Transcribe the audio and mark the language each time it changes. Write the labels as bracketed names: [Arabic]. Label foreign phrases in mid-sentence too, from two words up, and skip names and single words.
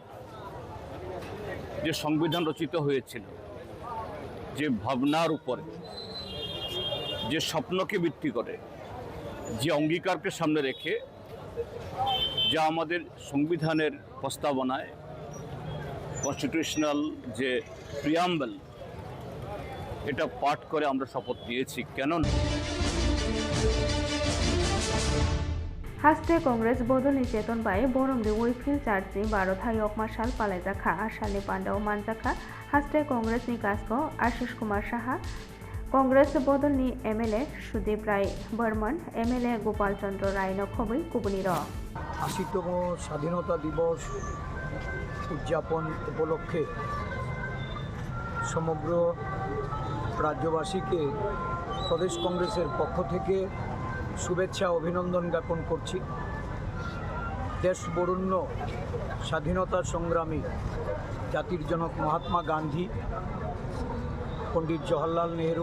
[Bangla] যে সংবিধান রচিত হয়েছিল, যে ভাবনার উপরে, যে স্বপ্নকে ভিত্তি করে, যে অঙ্গীকারকে সামনে রেখে, যা আমাদের সংবিধানের প্রস্তাবনায় কনস্টিটিউশনাল যে প্রিয়াম্বল, এটা পাঠ করে আমরা শপথ নিয়েছি। কেন [Kok Borok] हास्टे कांग्रेस बदलनि चेतन बाय बरमरि वैफिल चार्जनि भारत हायक मार्शाल पालाइजाखा आसालनि पान्डाव मानजाखा हास्टे कांग्रेसनि काजखौ आशिष कुमार साहा कांग्रेस बदलनि MLA सुदीप राय बर्मन MLA गोपाल चंद्र राय नखबै कुबुनि र [Bangla] ৮০তম স্বাধীনতা দিবস উদযাপন উপলক্ষে সমগ্র রাজ্যবাসীকে প্রদেশ কংগ্রেসের পক্ষ থেকে শুভেচ্ছা অভিনন্দন জ্ঞাপন করছি। দেশ বরেণ্য স্বাধীনতা সংগ্রামী জাতির জনক মহাত্মা গান্ধী, পণ্ডিত জওহরলাল নেহরু,